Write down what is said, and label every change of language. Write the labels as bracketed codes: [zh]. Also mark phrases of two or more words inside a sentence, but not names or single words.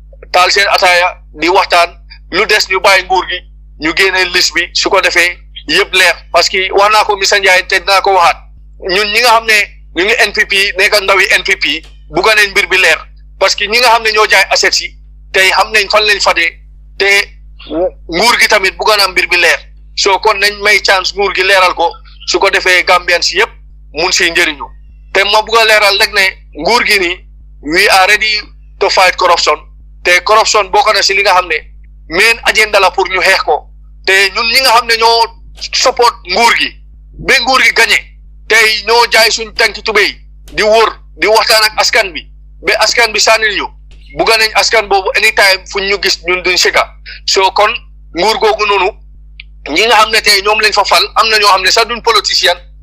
[wo] set taal seen ataaya di waxtaan lu des ñu bàyyi nguur gi ñu génne liste bi su ko defee yëpp leer parce que wax naa ko Mr Ndiaye te dinaa ko waxaat ñun ñi nga xam ne ñu ngi NPP nekk ndawi NPP bugga nañ mbir bi leer parce que ñi nga xam ne ñoo jaay assets yi tey xam nañ fan lañ fadee te nguur gi tamit bugga na mbir bi leer soo kon nañ may chance nguur gi leeral ko su ko defee Gambian si yëpp mun si njëriñu te ma bugg a leeral rek ne nguur gi nii [en] we are ready to fight corruption [wo] te corruption bokk na si li nga xam ne [en] main agenda [wo] la pour ñu xeex ko te ñun ñi nga xam ne ñoo support nguur gi ba nguur gi gañe tey ñoo jaay suñ tànki tubéy di wóor di waxtaan ak askan bi ba askan bi sànnil ñu bugga nañ askan boobu anytime fuñ ñu gis ñun duñ sika soo kon nguur googu noonu ñi nga xam ne tey ñoom lañ fa fal am na ñoo xam ne sax duñ politicien